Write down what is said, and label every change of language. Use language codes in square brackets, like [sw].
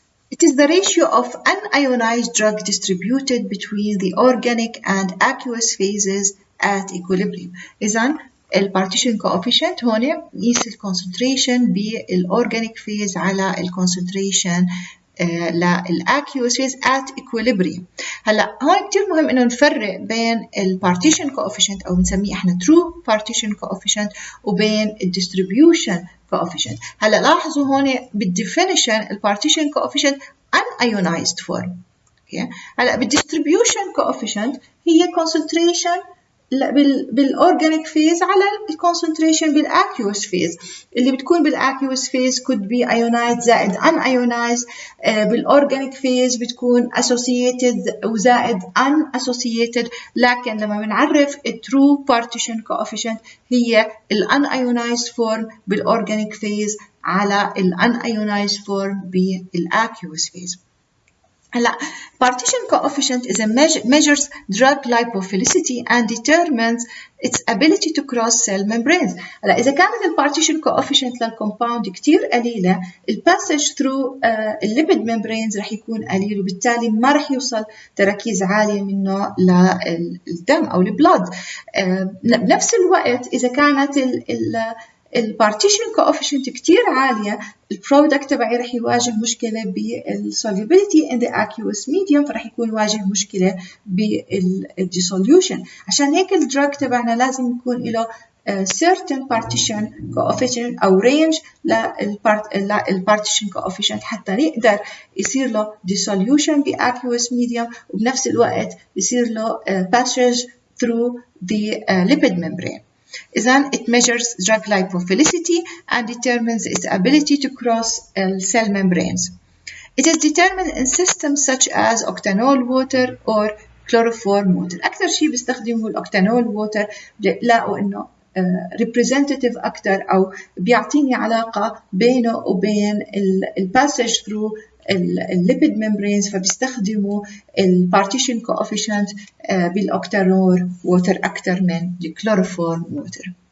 [en] It is the ratio of unionized drug distributed between the organic and aqueous phases at equilibrium. [ar] إذن البارتيشن coefficient هون يقيس الكونسنتريشن بالorganic phase على الكونسنتريشن للأكيوس phase at equilibrium. هلا هون كتير مهم إنه نفرق بين البارتيشن coefficient أو بنسميه إحنا true partition coefficient وبين الdistribution coefficient. هلا لاحظوا هون بالديفينيشن البارتيشن coefficient unionized form. Okay. هلا بالdistribution coefficient هي concentration بالorganic phase على الكونسنتريشن بالاكيوس phase. اللي بتكون بالاكيوس phase could be ionized زائد unionized. بالorganic phase بتكون associated وزائد unassociated. لكن لما بنعرف true partition coefficient هي unionized form بالorganic phase على unionized form بالاكيوس phase. [en] هلا partition coefficient is a measures drug lipophilicity and determines its ability to cross cell membranes. [ar] هلا إذا كانت البارتيشن coefficient للكومباوند كتير قليلة الباسج through الليبيد membranes رح يكون قليل، وبالتالي ما رح يوصل تركيز عالية منه للدم أو البلاد. بنفس الوقت إذا كانت البارتيشن coefficient كتير عالية البرودكت تبعي رح يواجه مشكلة بالsolubility in the aqueous medium، فرح يكون يواجه مشكلة بالديسوليوشن. عشان هيك الدراج تبعنا لازم يكون له [en] certain partition coefficient أو range للpartition coefficient حتى يقدر يصير له dissolution بaqueous medium وبنفس الوقت يصير له passage through the lipid membrane. إذن it measures drug lipophilicity and determines its ability to cross cell membranes. It is determined in systems such as octanol water or chloroform water. [ar] أكثر شيء بيستخدموا الأوكتانول water لقوا إنه representative أكثر أو بيعطيني علاقة بينه وبين passage through الليبيد membranes فبيستخدموا partition coefficient بالأوكتانول water أكثر من الكلوروفورم water.